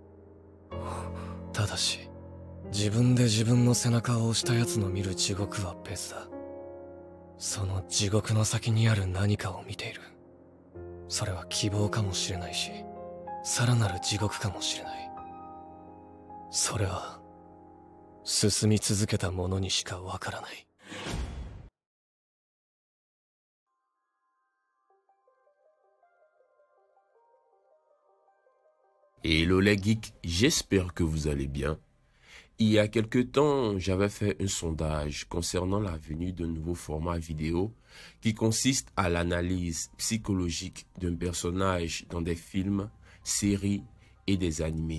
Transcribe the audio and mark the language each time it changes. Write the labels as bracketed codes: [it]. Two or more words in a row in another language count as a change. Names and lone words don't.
[ja] ただし自分で自分の背中を押した奴の見る地獄は別だ。その地獄の先にある何かを見ている。それは希望かもしれないし、さらなる地獄かもしれない。それは進み続けた者にしかわからない。 [fr] Hello les geeks, j'espère que vous allez bien. Il y a quelque temps, j'avais fait un sondage concernant la venue d'un nouveau format vidéo qui consiste à l'analyse psychologique d'un personnage dans des films, séries et des animés.